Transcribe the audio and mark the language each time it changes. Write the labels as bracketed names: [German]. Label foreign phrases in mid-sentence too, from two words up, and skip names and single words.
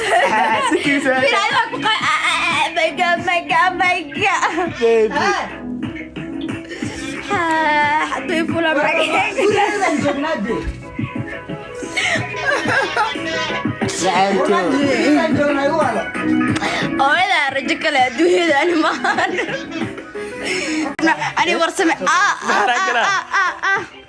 [Somali] Ah, si kiisa. Firayo ku qay-, [English] ah, ah, ah, my God, my God, my God. Baby. [Somali] Ah, hadduu i fuulo magacayga. Macaanto. Hooyadaa rajo kale adduunyada ani maahan. Ani warsame. Ah, ah, ah, ah, ah, ah.